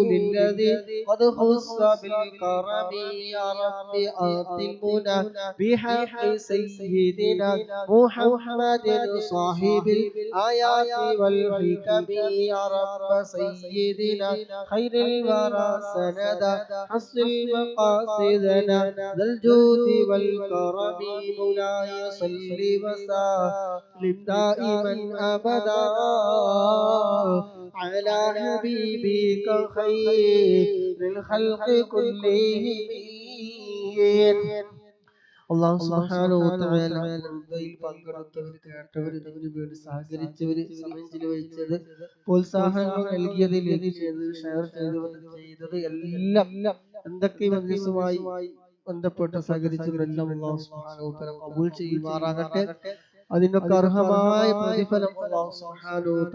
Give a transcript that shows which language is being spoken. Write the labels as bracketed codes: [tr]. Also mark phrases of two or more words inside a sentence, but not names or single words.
[ar] الذي قد خص بالكرم يا رب آت المنى بحق سيدنا محمد صاحب الآيات والحكم يا رب سيدنا خير الورى سندا حصل مقاصدنا ذا الجود والكرم مولاي صل وسلم دائما أبدا على حبيبك خير الخلق كلهم [ml] അല്ലാഹു [ar] سبحانه وتعالى [ml] ഖുർബയിൽ പങ്കെടുത്തവർ കേട്ടവർ ഇതിനു വേണ്ടി സഹകരിച്ചവർ സമയം ചിലവഴിച്ചത് പ്രോത്സാഹനങ്ങൾ നൽകിയത് ലൈക്ക് ചെയ്തത് ഷെയർ ചെയ്തത് എല്ലാം എന്തൊക്കെ മജ്ലിസുമായി ബന്ധപ്പെട്ട് സഹകരിച്ചവരെല്ലാം അല്ലാഹു [ar] سبحانه وتعالى [ml] ഖബൂൽ ചെയ്യുമാറാകട്ടെ അതിനൊക്കെ അർഹമായ പ്രതിഫലം അല്ലാഹു [ar] سبحانه و